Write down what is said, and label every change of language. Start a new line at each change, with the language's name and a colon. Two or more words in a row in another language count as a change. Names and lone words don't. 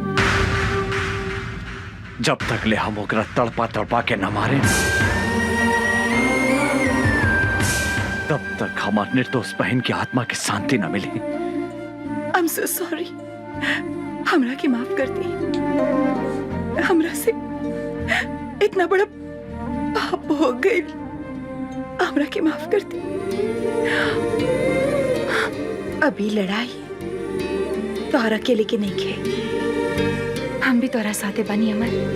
Bhojpuri: जब तक ले हम ओकरा तड़पा तड़पा के न मारे तब तक हमार निर्दोष बहन की आत्मा की शांति न मिली।
English: I'm so sorry।
Bhojpuri: हमरा के माफ कर दी। हमरा से इतना बड़ा पाप हो गई। हमरा के माफ कर दी। अभी लड़ाई तोहरा अकेले के नहीं खे, हम भी तोहरा साथे बानी अमर।